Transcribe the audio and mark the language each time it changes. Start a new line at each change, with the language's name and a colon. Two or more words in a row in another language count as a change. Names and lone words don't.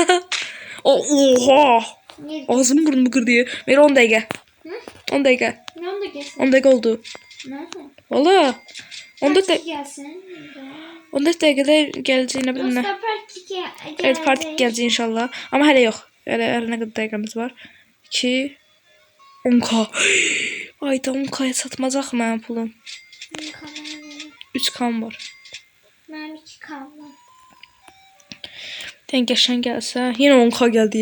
Turkish: Oha. Niye? Ağzımı burnumu kırdı ya. Ver 10 dakika. Hı? 10 dakika. Ne onda gelsin? 10 dakika oldu. Nerede? Valla. 14 Parti dakika. gelsin. 14 dakikada geleceğine bilmem. Dostlar parti gelecek. Evet, parti gelecek inşallah.
Azerbaijani: Ama hələ yox. Hələ nə qədər dəqiqəmiz var? 2 10k. Ayda 10k'ya satmazaq mənim pulum. 3k'm var.
Turkish: Benim 2 kaldı.
Azerbaijani: Dən qəşəng gəlsə, yenə 10k gəldi.